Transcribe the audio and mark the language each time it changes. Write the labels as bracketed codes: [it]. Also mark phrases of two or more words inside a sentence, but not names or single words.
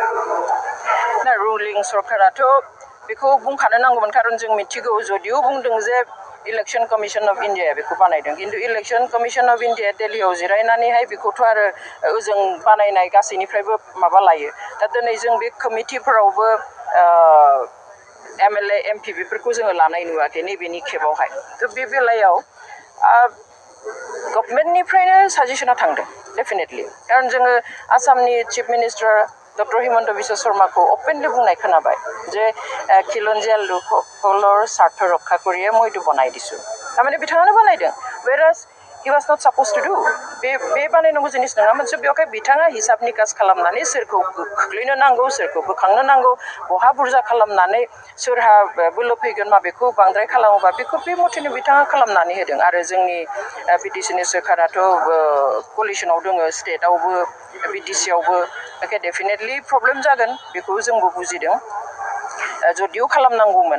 [brx] ना रुलिं सरकाराथ' बेखौ बुंखानो नांगौमोन खारन जों मिथिगौ जदिও बुंदों जे [en] election commission of India [brx] बेखौ बानायदों खिन्थु [en] election commission of India [brx] दिल्लीयाव जिरायनानैहाय बेखौथ' आरो ओजों बानायनाय गासैनिफ्रायबो माबा लायो दा दिनै जों बे कमिटिफोरावबो [en] MLA MP [brx] बेफोरखौ जोङो लानाय नुवाखै नैबेनि खेबावहाय थ' बे बेलायाव गभर्नमेन्टनिफ्रायनो साजेसना थांदों डेफिनेटलि खारन जोङो आसामनि [en] chief minister [brx] डक्टर हिमन्त बिश्व शर्माखौ अपेनलि बुंनाय खोनाबाय जे [as] খিলঞ্জীয়া লোকসকলৰ স্বাৰ্থ ৰক্ষা কৰিয়ে মই এইটো বনাই দিছোঁ তাৰমানে [brx] बिथाङानो बानायदों [en] whereas he was not supposed to do [brx] बे बानायनांगौ जिनिस नङामोन बेवहाय बिथाङा हिसाब निकास खालामनानै सोरखौ खोख्लैनो नांगौ सोरखौ बोखांनो नांगौ बहा बुरजा खालामनानै सोरहा बोलो फैगोन माबेखौ बांद्राय खालामोबा बेखौ बे मथेनो बिथाङा खालामनानै होदों आरो जोंनि बिटिसिनि सोरखाराथ' कलिसनाव दङ स्टेटआवबो बिटिसियावबो बेखाय डेफिनेटलि प्रब्लेम जागोन बेखौ जोंबो बुजिदों जदिও खालामनांगौमोन